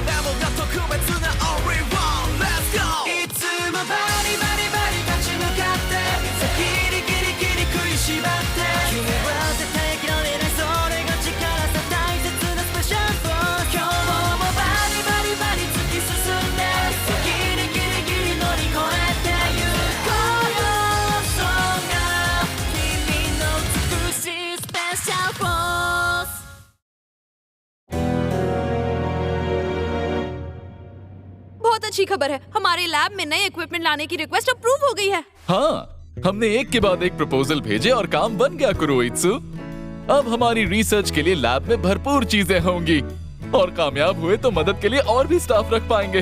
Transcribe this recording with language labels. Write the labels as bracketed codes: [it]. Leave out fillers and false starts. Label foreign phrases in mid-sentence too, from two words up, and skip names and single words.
[ja] もが特別な [en] Only One Let's go [ja] バリバリバリ立ち向かってギリギリギリ食いしばって君は絶対諦めないそれが力さ大切なスペシャルフォー今日もバリバリバリ突き進んでギリギリギリ乗り越えてゆこうよそが君の美しいスペシャルフォース [hi] बहुत अच्छी खबर है, हमारे लैब में नए इक्विपमेंट लाने की [en] request approve [hi] हो गई है। हाँ, हमने एक के बाद एक प्रपोजल भेजे और काम बन गया कुरोइत्सु। अब हमारी रिसर्च के लिए लैब में भरपूर चीजें होंगी और कामयाब हुए तो मदद के लिए और भी स्टाफ रख पाएंगे।